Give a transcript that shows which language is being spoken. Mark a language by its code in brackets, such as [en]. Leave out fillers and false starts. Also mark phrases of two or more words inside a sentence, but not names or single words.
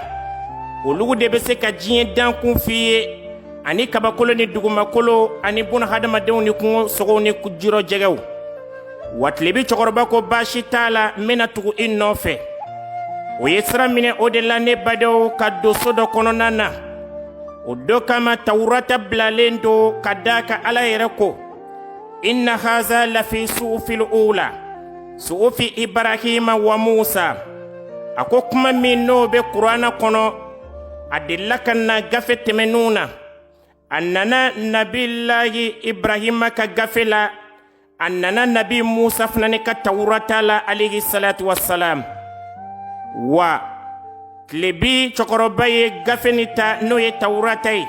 [bm] olugu de be se ka diɲɛ dankun f'i ye ani kabakolo ni dugumakolo ani buna hadamadenw ni kungo sogow ni jirɔjɛgɛw. wa tilebi cɔkɔrɔba ko baasi t'a la n bena tugu i nɔfɛ. o ye sira minɛ o de la ne badenw ka don so dɔ kɔnɔna na. o do kama tawurata bilalen do ka daa ka ala yɛrɛ ko [ar] إن هذا لفي الصحف الأولى صحف إبراهيم وموسى. [bm] a ko kuma min n'o be kurana kɔnɔ a delila ka na gafe tɛmɛninw na. a nana nabilahi ibrahima ka gafe la. a nana nabi musa fana ne ka tawurata la [ar] عليه الصلاة والسلام. [bm] wa tilebi cɔkɔrɔba ye gafe ni ta n'o ye tawurata ye.